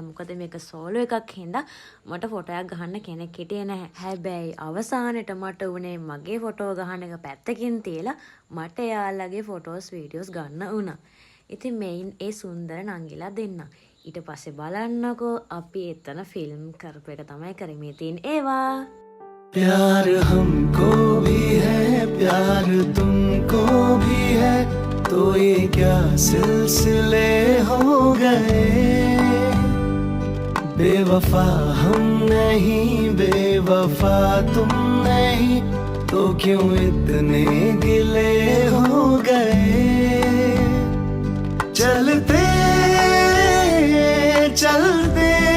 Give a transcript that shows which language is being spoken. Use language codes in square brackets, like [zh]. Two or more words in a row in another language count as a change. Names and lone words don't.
[si] මොකද මේක සෝලෝ එකක් හින්දා මට ෆොටෝ එකක් ගහන්න කෙනෙක් හිටියේ නැහැ. හැබැයි අවසානෙට මට උනේ මගේ ෆොටෝ ගහන එක පැත්තකින් තියලා මට යාළුවගේ [en] photos videos [si] ගන්න වුණා. ඉතින් මේන් ඒ සුන්දර නංගිලා දෙන්න. ඊට පස්සේ බලන්නකෝ අපි එතන ෆිල්ම් කරපු එක තමයි කරේ තියෙන ඒවා. [hi] प्यार हमको भी है प्यार तुमको भी है तो ये क्या सिलसिले हो गए बेवफा हम नहीं बेवफा तुम नहीं तो क्यों इतने गिले हो गए चलते चलते